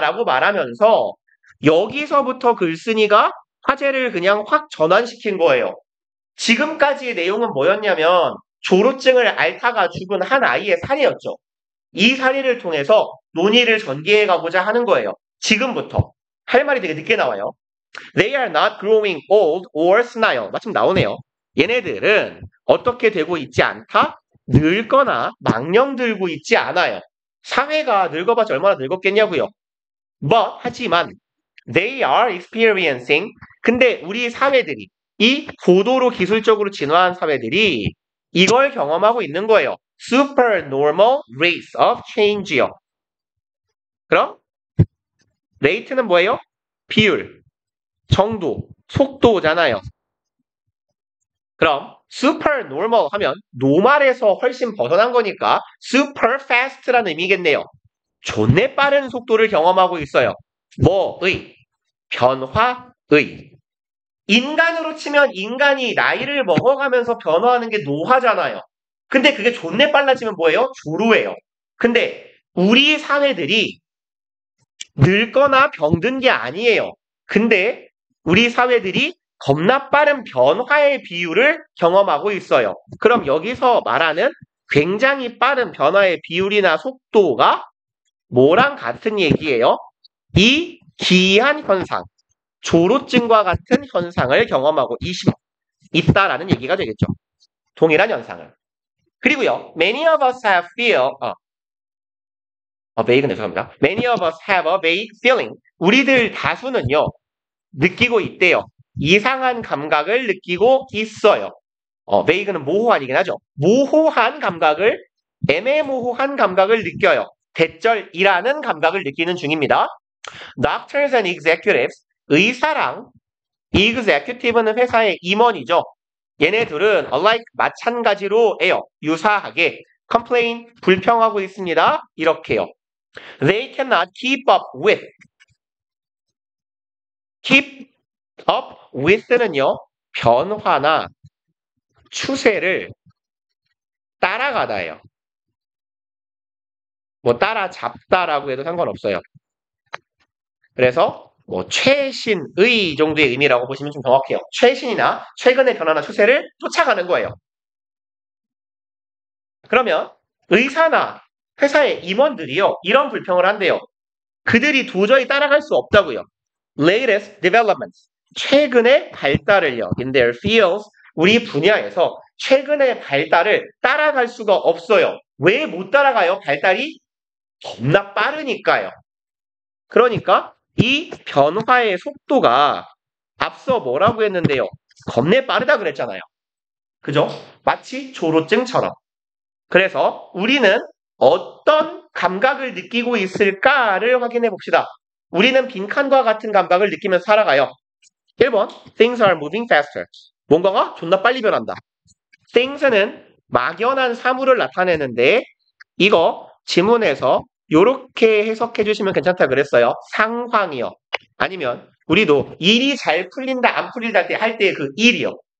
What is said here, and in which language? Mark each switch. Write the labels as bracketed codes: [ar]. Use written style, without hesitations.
[ko] 라고 말하면서 여기서부터 글쓴이가 화제를 그냥 확 전환시킨 거예요. 지금까지의 내용은 뭐였냐면 조로증을 앓다가 죽은 한 아이의 사례였죠. 이 사례를 통해서 논의를 전개해 가고자 하는 거예요. 지금부터. 할 말이 되게 늦게 나와요. [en] They are not growing old or senile. [ko] 마침 나오네요. 얘네들은 어떻게 되고 있지 않다? 늙거나 망령들고 있지 않아요. 사회가 늙어봤자 얼마나 늙었겠냐고요. [en] But [ko] 하지만 [en] they are experiencing. [ko] 근데 우리 사회들이 이 고도로 기술적으로 진화한 사회들이 이걸 경험하고 있는 거예요. [en] Supernormal rates of change요. [ko] 그럼 rate는 뭐예요? 비율, 정도, 속도잖아요. 그럼 supernormal 하면 노말에서 훨씬 벗어난 거니까 super fast라는 의미겠네요. 존내 빠른 속도를 경험하고 있어요. 뭐의? 변화의. 인간으로 치면 인간이 나이를 먹어가면서 변화하는 게 노화잖아요. 근데 그게 존내 빨라지면 뭐예요? 조루예요. 근데 우리 사회들이 늙거나 병든 게 아니에요. 근데 우리 사회들이 겁나 빠른 변화의 비율을 경험하고 있어요. 그럼 여기서 말하는 굉장히 빠른 변화의 비율이나 속도가 뭐랑 같은 얘기예요? 이 기이한 현상, 조로증과 같은 현상을 경험하고 있다라는 얘기가 되겠죠. 동일한 현상을. 그리고요, [en] many of us have vague [ko] 는 죄송합니다. [en] Many of us have a vague feeling. [ko] 우리들 다수는요, 느끼고 있대요. 이상한 감각을 느끼고 있어요. vague는 모호한이긴 하죠. 모호한 감각을, 애매모호한 감각을 느껴요. 대절이라는 감각을 느끼는 중입니다. [en] Doctors and executives, [ko] 의사랑 executive는 회사의 임원이죠. 얘네들은 alike 마찬가지로 해요. 유사하게 complain, 불평하고 있습니다. 이렇게요. [en] They cannot keep up with. [ko] keep up with는요. 변화나 추세를 따라가다예요. 뭐 따라잡다라고 해도 상관없어요. 그래서 뭐 최신의 정도의 의미라고 보시면 좀 정확해요. 최신이나 최근의 변화나 추세를 쫓아가는 거예요. 그러면 의사나 회사의 임원들이요. 이런 불평을 한대요. 그들이 도저히 따라갈 수 없다고요. [en] Latest developments. [ko] 최근의 발달을요. [en] In their fields. [ko] 우리 분야에서 최근의 발달을 따라갈 수가 없어요. 왜 못 따라가요? 발달이 겁나 빠르니까요. 그러니까 이 변화의 속도가 앞서 뭐라고 했는데요. 겁내 빠르다 그랬잖아요. 그죠? 마치 조로증처럼. 그래서 우리는 어떤 감각을 느끼고 있을까를 확인해 봅시다. 우리는 빈칸과 같은 감각을 느끼면서 살아가요. [en] 1번, things are moving faster. [ko] 뭔가가 존나 빨리 변한다. things는 막연한 사물을 나타내는데 이거 지문에서 이렇게 해석해 주시면 괜찮다 그랬어요. 상황이요. 아니면 우리도 일이 잘 풀린다 안 풀린다 할 때 그 일이요.